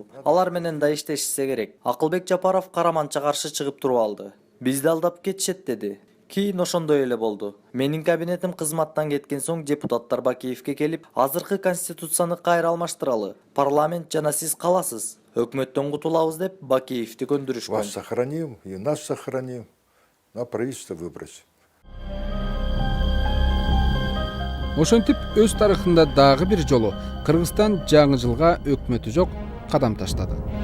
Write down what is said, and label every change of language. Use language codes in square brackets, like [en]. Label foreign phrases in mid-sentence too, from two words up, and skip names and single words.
[ky] Алар менен да иштешсе керек. Акылбек Жапаров Караманча каршы чыгып туруп алды. Бизди алдап кетишет деди. Кийин ошондой эле болду. Менин кабинетим кызматтан кеткен соң депутаттар Бакиевке келип, азыркы конституцияны кайра алмаштыралы. Парламент жана сиз каласыз. Өкмөттөн кутулабыз деп Бакиевди көндүрүшкөн. [ru] Вас сохраним и нас сохраним. На правительство выбросим. [ky] Ошентип өз тарыхында дагы бир жолу Кыргызстан жаңы жылга өкмөтү жок кадам таштады.